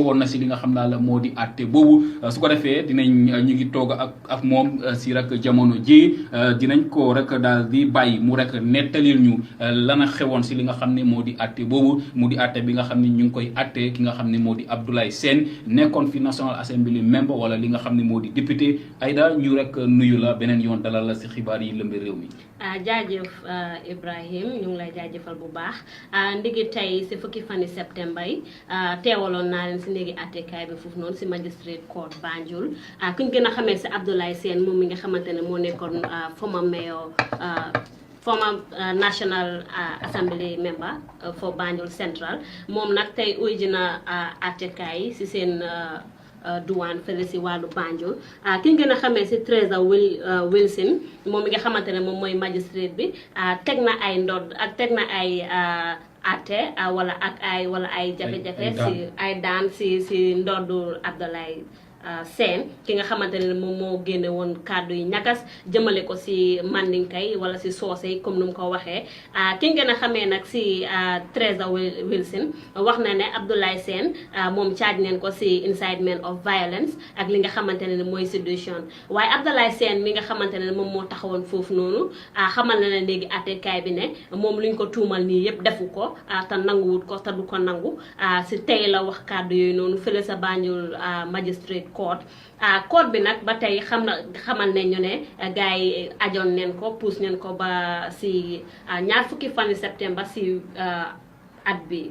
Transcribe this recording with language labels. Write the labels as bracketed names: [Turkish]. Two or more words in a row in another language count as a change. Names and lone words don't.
[Wolof] na si li nga xam daal moo di àtte boobu su ko defee dinañ ñu ngi toog ak moom si rek jamono ji dinañ ko rek daal di bàyyi mu rek nettalil ñu lana xewoon si li nga xam ne moo di àtte boobu mu di àtte bi nga xam ne ñu ngi koy àtte ki nga xam ne moo di Abdoulaye Sène nekkoon fi [English] National Assembly member [Wolof] wala li nga xam ne moo di député Aïda ñu rek nuyu la beneen yoon dalal la si xibaar yi lëmbe réew mi. jaajëf Ibrahim ñu ngi lay jaajëfal bu baax ndigi tey si fukki fani septembre yi teewaloon naa leen si néegi attekaay bi foofu noonu si [English] magistrate court [Wolof] Banjul ku ñu gën a xamee si Abdoulaye Sène moom mi nga xamante ne moo nekkoon [English] former mayor former National Assembly member for Banjul Central [Wolof] moom nag tey uy dina attekaay yi si seen duwaan fële si wàllu Banjul ki nga gën a xamee si Trésor Wilson moom mi nga xamante ne moom mooy magistrate bi teg na ay ndodd ak teg na ay ate wala ay jafe-jafe si ay daan si ndoddu Abdoulaye Sène ki nga xamante ne moom moo génne woon kàddu yi ñagas jëmale ko si Mandinka wala si soose yi comme nu mu ko waxee ki ngeen a xamee nag si Trésor Wilson wax na ne Abdoulaye Sène moom charge neen ko si [English] incitement of violence [Wolof] ak li nga xamante ne mooy séduction waaye Abdoulaye Sène mi nga xamante ne moom moo taxawoon foofu noonu xamal na ne léegi attekaay bi ne moom luñ ko tuumal nii yëpp defu ko te nanguwut ko te du ko nangu si tey la wax kàddu yooyu noonu fële sa Banjul Magistrate Court court bi nag ba tey xamal ne ñu ne gars yi ajoon neen ko puus neen ko ba si ñaar fukki fan septembre si at bi